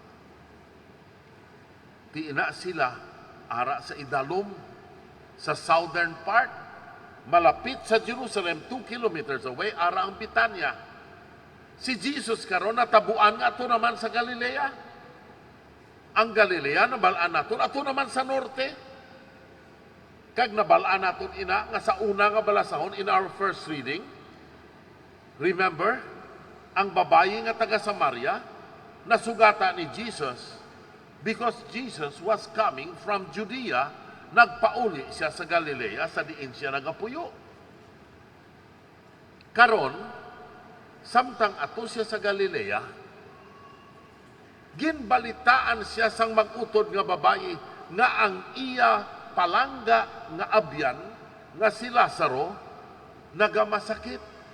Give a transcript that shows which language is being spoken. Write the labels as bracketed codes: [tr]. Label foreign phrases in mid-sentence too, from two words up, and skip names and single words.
[hil] Tiina sila ara sa idalom sa [en] southern part, [hil] malapit sa Jerusalem, [en] 2 kilometers away, [hil] ara ang Bitanya. Si Jesus karon natabuan nga ato naman sa Galilea. Ang Galilea nabalaan naton ato naman sa norte. Kag nabalaan naton ina nga sa una nga balasahon [en] in our first reading. [hil] Remember, ang babayi nga taga Samaria nasugata ni Jesus [en] because Jesus was coming from Judea. [hil] Nagpauli siya sa Galilea sa diin siya nagapuyo. Karon, samtang ato siya sa Galilea, ginbalitaan siya sang mag-utod nga babayi nga ang iya palangga nga abyan nga si Lazaro nagamasakit.